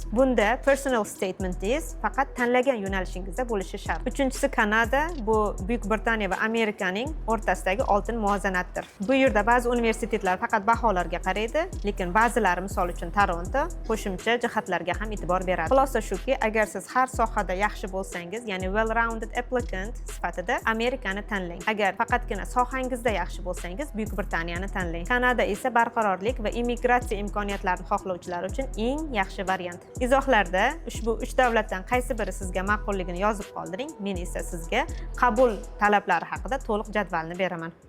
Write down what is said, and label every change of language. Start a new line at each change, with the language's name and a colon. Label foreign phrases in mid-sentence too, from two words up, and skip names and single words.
Uzbek: Bunda
English: personal statementingiz
Uzbek: faqat tanlagan yo'nalishingizda bo'lishi shart. Uchinchisi Kanada. Bu Buyuk Britaniya va Amerikaning o'rtasidagi oltin muvozanatdir. Bu yerda ba'zi universitetlar faqat baholarga qaraydi, lekin ba'zilari misol uchun Toronto qo'shimcha jihatlarga ham e'tibor beradi. Xulosa shuki, agar siz har sohada yaxshi bo'lsangiz, ya'ni
English: well-rounded applicant
Uzbek: sifatida Amerikani tanlang. Agar faqatgina sohangizda yaxshi bo'lsangiz, Buyuk Britaniyani tanlang. Kanada esa barqarorlik va immigratsiya imkoniyatlarini xohlovchilar uchun eng yaxshi variant. Izohlarda ushbu 3 davlatdan qaysi biri sizga ma'qulligini yozib qoldiring. Men esa sizga qabul talablari haqida to'liq jadvalni beraman.